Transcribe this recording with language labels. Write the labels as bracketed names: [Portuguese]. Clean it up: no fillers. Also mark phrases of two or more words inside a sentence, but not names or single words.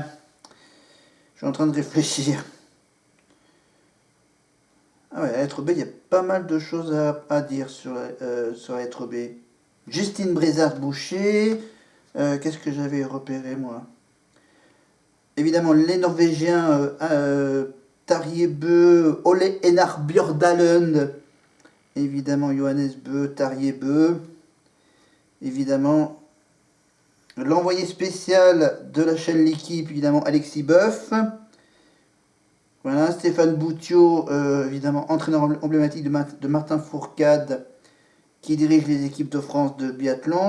[French] Je suis en train de réfléchir. Ah ouais, la lettre B, il y a pas mal de choses à dire sur la lettre B. Justine Brézard-Boucher. Qu'est-ce que j'avais repéré, moi? Évidemment, les Norvégiens Tarjei Bø, Ole Einar Bjørdalen. Évidemment, Johannes Bø, Tarjei Bø. Évidemment, l'envoyé spécial de la chaîne L'équipe, évidemment, Alexis Boeuf. Voilà, Stéphane Boutiot, évidemment, entraîneur emblématique de Martin Fourcade, qui dirige les équipes de France de biathlon.